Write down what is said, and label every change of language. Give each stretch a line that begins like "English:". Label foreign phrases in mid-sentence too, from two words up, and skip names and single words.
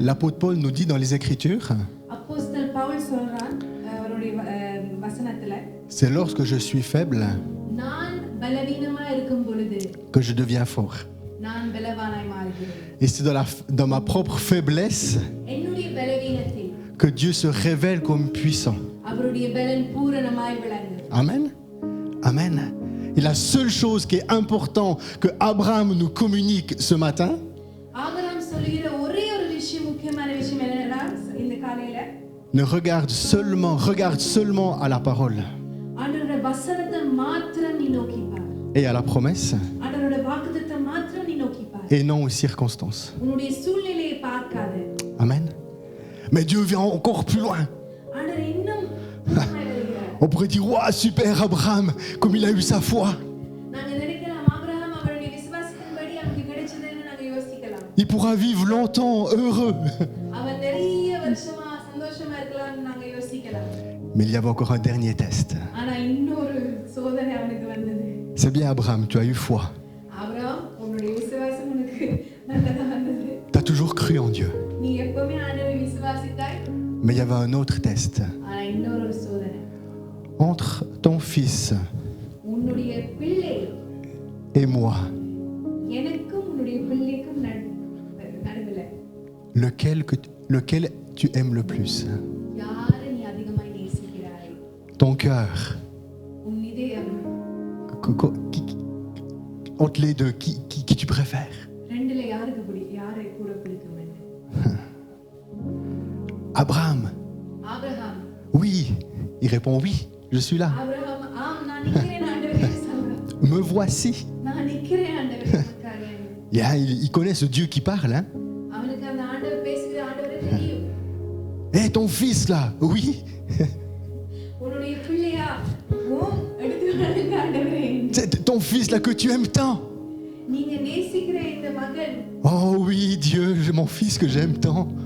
French: L'apôtre Paul nous dit dans les Écritures,
Tamil: அப்போஸ்தலன் பவுல் சொல்றான் அவருடைய வசனத்துல,
French: c'est lorsque je suis faible
Tamil: நான் பலவீனமா இருக்கும் பொழுது
French: que je deviens fort.
Tamil: நான் பலவானாய் மாறுகிறேன்.
French: Et c'est dans ma propre faiblesse
Tamil: என்னுடைய பலவீனத்தில்
French: que Dieu se révèle comme puissant.
Tamil: அவருடைய பலன் பூரணமாய் விளங்கும்.
French: Amen. Amen. Et la seule chose qui est importante que Abraham nous communique ce matin,
Tamil: ஆபிரகாம் சொல்லுகிற ஒரே ஒரு விஷயம், முக்கியமான விஷயம் என்னன்னா, இந்த காலையில
French: ne regarde seulement à la parole
Tamil: ஆண்டவருடைய வசனத்தை மாத்திரம் நீ நோக்கி பார்.
French: et à la promesse
Tamil: ஆண்டவருடைய வாக்குத்தத்தத்தை மாத்திரம் நீ நோக்கி பார்.
French: et non aux circonstances.
Tamil: உன்னுடைய சூழ்நிலையை பார்க்காத.
French: Amen. Mais Dieu vient encore plus loin.
Tamil: ஆண்டவர் இன்னும் பூரணமாய் வருகிறார்.
French: On pourrait dire, waouh, super Abraham, comme il a eu sa foi.
Tamil: நாங்க நினைக்கலாம் ஆபிரகாம் அவருடைய விசுவாசத்தின்படி அவருக்கு கிடைச்சதுன்னு நாங்க யோசிக்கலாம்.
French: Il pourra vivre longtemps, heureux.
Tamil: அவன் நிறைய வருஷமா சந்தோஷமா இருக்கலாம்னு நாங்க யோசிக்கலாம்.
French: Mais il y avait encore un dernier test.
Tamil: ஆனா இன்னொரு சோதனை அவனுக்கு வந்தது.
French: C'est bien Abraham, tu as eu foi.
Tamil: ஆபிரகாம், உன்னுடைய விசுவாசம் உனக்கு நல்லதா வந்தது.
French: Tu as toujours cru en Dieu.
Tamil: நீ எப்பவுமே ஆண்டவரை விசுவாசித்தாய்.
French: Mais il y avait un autre test.
Tamil: ஆனா இன்னொரு சோதனை.
French: Entre ton fils
Tamil: உன்னுடைய பிள்ளை
French: et moi,
Tamil: எனக்கும் உன்னுடைய பிள்ளைக்கும் நடுவுல
French: lequel tu aimes le plus?
Tamil: யாரை நீ அதிகமாய் நேசிக்கிறாய்?
French: Ton cœur.
Tamil: உன் இதயம்.
French: Entre les deux, qui tu préfères?
Tamil: ரெண்டுல யாரை கூட பிடிக்கும் என்று.
French: Abraham.
Tamil: ஆபிரகாம்.
French: Oui. Il répond oui, je suis là.
Tamil: ஆபிரகாம், ஆம் நான் நிக்கிறேன் ஆண்டவரே சொல்றான்.
French: Me voici.
Tamil: நான் நிக்கிறேன் ஆண்டவரே உனக்காக.
French: Yeah, il connaît ce Dieu qui parle. Hein?
Tamil: அவனுக்கு அந்த ஆண்டவர் பேசுகிற ஆண்டவரே தெரியும்.
French: Hé, ton fils là, oui.
Tamil: உன்னுடைய பிள்ளையா? எடுத்து வாருங்க ஆண்டவரே.
French: C'est ton fils là que tu aimes tant.
Tamil: நீங்க நேசிக்கிற இந்த மகன்.
French: Oh oui, Dieu, j'ai mon fils que j'aime tant.